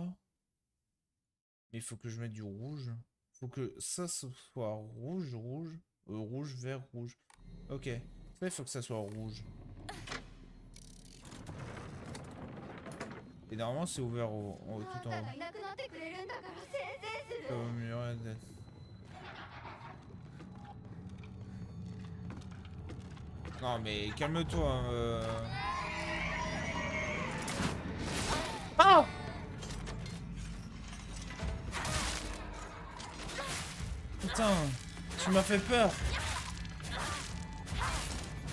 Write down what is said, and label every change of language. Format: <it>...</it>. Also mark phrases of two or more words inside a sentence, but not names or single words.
<fr>Mais il faut que je mette du rouge. Faut que ça soit rouge, rouge, vert, rouge. Ok. Ça, il faut que ça soit rouge. Et normalement, c'est ouvert tout</fr> <ja>あん</ja> <fr>en</fr> <ja>たが</ja> <fr>haut.</fr> <ja>いなくなってくれるんだからせいぜいす</ja> <fr>Ça</fr> <ja>る</ja> <fr>vaut mieux être. Non mais calme-toi. Ah! Putain, tu m'as fait peur.</fr>